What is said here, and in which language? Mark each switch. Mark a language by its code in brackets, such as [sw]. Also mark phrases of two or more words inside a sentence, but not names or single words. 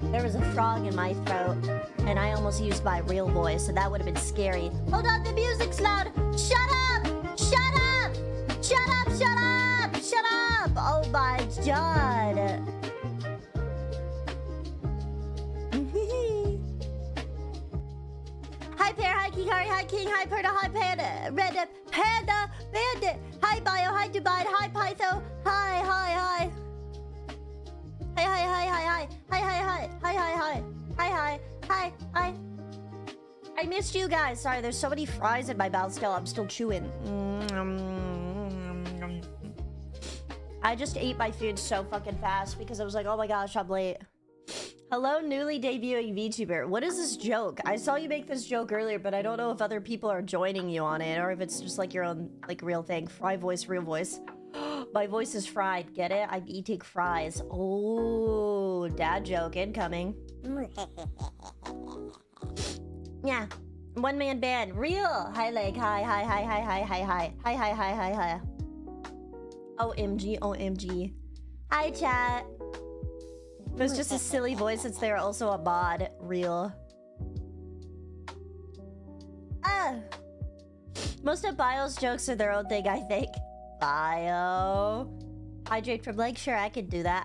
[en] was a frog in my throat, and I almost used my real voice, so that would have been scary. Hold on, the music's loud! Shut up! Shut up! Shut up! Shut up! Shut up! Oh my god. Hi Pear, hi Kikari, hi King, hi Perda, hi Panda, Red Panda, Bandit, hi Bio, hi Dubai, hi Pytho, hi, hi, hi. Hi, hi, hi, hi, hi, hi, hi, hi, hi, hi, hi, hi, hi, hi. I missed you guys. Sorry, there's so many fries in my mouth still. I'm still chewing. I just ate my food so fucking fast because I was like, oh my gosh, I'm late. Hello, newly debuting VTuber. What is this joke? I saw you make this joke earlier, but I don't know if other people are joining you on it or if it's just like your own like real thing. Fry voice, real voice. My voice is fried. Get it? I'm eating fries. Oh, dad joke incoming. Yeah. One man band. Real. Hi leg. Hi, hi, hi, hi, hi, hi, hi. Hi, hi, hi, hi, hi. OMG, OMG. Hi, chat. If it's just a silly voice, it's there also a mod. Real. Most of Bio's jokes are their own thing, I think. Bio. Hydrate from Blake. Sure, I could do that.